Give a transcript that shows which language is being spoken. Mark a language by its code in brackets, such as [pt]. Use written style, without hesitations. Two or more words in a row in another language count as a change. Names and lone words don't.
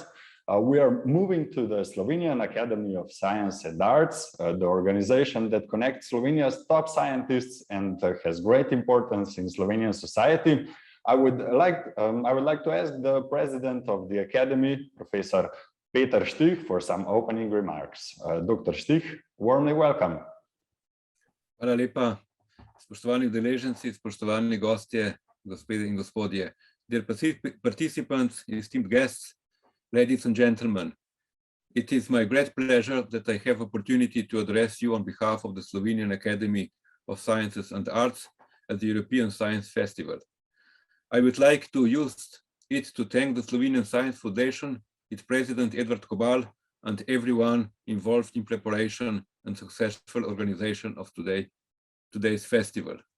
[en] We are moving to the Slovenian Academy of Science and Arts, the organization that connects Slovenia's top scientists and has great importance in Slovenian society. I would like to ask the president of the Academy, Professor Peter Štih, for some opening remarks. Dr. Štih, warmly welcome. [sl] Hvala lepa, spoštovani udeleženci, spoštovani gostje, gospe in gospodje. [en] Dear participants, esteemed guests, ladies and gentlemen, it is my great pleasure that I have opportunity to address you on behalf of the Slovenian Academy of Sciences and Arts at the European Science Festival. I would like to use it to thank the Slovenian Science Foundation, its president Edvard Kobal, and everyone involved in preparation and successful organization of today's festival.